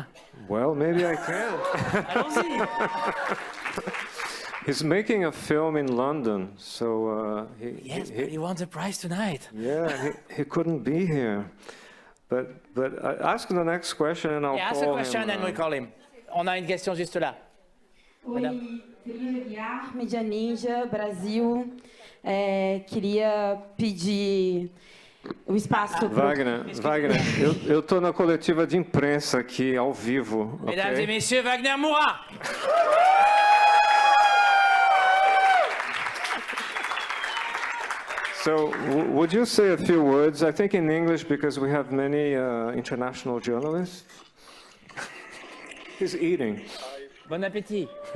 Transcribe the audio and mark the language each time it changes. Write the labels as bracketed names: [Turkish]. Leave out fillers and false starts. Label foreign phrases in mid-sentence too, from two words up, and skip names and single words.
[English] Well, maybe I can. He's making a film in London, so Yes, but he won the prize tonight. yeah, he couldn't be here. But ask the next question and I'll Yeah, ask call a question him. and we call him. [French] On a une question juste là. [Portuguese] Oi, Feliz Aguiar, Mídia Ninja, Brasil. Queria pedir o espaço pro... Wagner, eu tô na coletiva de imprensa aqui, ao vivo. [French] Mesdames ok? et messieurs, Wagner Moura. [English] So, would you say a few words? I think in English because we have many international journalists. He's eating. [French] Bon appétit.